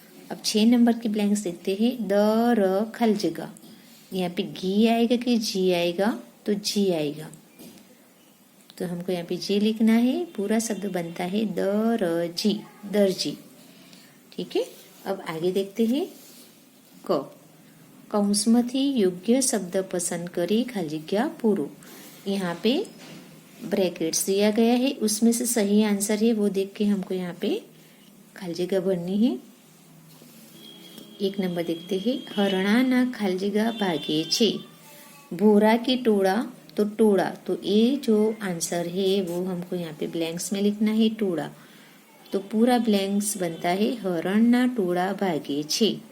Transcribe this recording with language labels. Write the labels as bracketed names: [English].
[Hindi] अब 6 नंबर के ब्लैंक्स देखते हैं, द र खाली जगह, यहाँ पे घी आएगा कि जी आएगा, तो जी आएगा, तो हमको यहाँ पे जी लिखना है, पूरा शब्द बनता है दरजी, दर्जी। ठीक है, अब आगे देखते हैं क। [Gujarati] કૌંસમાંથી યોગ્ય શબ્દ પસંદ કરી ખાલી જગ્યા પૂરો। [Hindi] यहाँ पे ब्रैकेट्स दिया गया है, उसमें से सही आंसर है वो देख के हमको यहाँ पे खाली जगह भरनी है। 1 नंबर देखते हैं, [Gujarati] हरणाना खाली जगह भागे छे, [Hindi] भोरा की टोड़ा, तो टोड़ा, तो ये जो आंसर है वो हमको यहाँ पे ब्लैंक्स में लिखना है, टोड़ा, तो पूरा ब्लैंक्स बनता है [Gujarati] हरणना टोड़ा भागे छे।